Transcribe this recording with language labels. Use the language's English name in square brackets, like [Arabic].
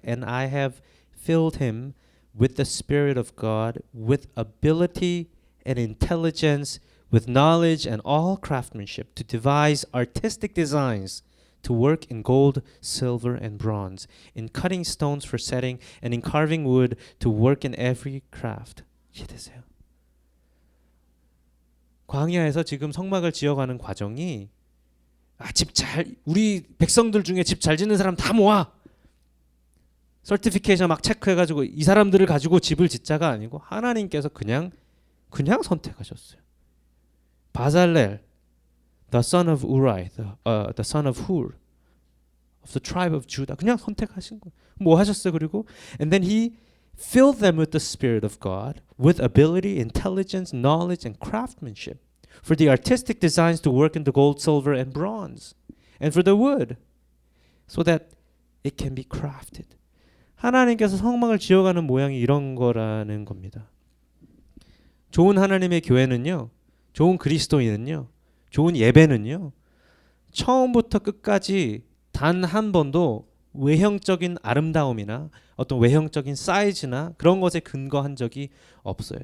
[English] And I have filled him with the Spirit of God, with ability and intelligence, with knowledge and all craftsmanship, to devise artistic designs, to work in gold, silver, and bronze, in cutting stones for setting, and in carving wood, to work in every craft. [Korean] 이해되세요? 광야에서 지금 성막을 지어가는 과정이 우리 백성들 중에 집 잘 짓는 사람 다 모아. 서티피케이션 막 체크해가지고 이 사람들을 가지고 집을 짓자가 아니고 하나님께서 그냥 선택하셨어요. [English] 바살렐, the son of Uri, the son of Hur, of the tribe of Judah. [Korean] 그냥 선택하신 거예요. 뭐 하셨어요? 그리고 [English] and then he filled them with the Spirit of God, with ability, intelligence, knowledge, and craftsmanship, for the artistic designs to work in the gold, silver, and bronze, and for the wood, so that it can be crafted. [Korean] 하나님께서 성막을 지어가는 모양이 이런 거라는 겁니다. 좋은 하나님의 교회는요, 좋은 그리스도인은요, 좋은 예배는요, 처음부터 끝까지 단 한 번도 외형적인 아름다움이나 어떤 외형적인 사이즈나 그런 것에 근거한 적이 없어요.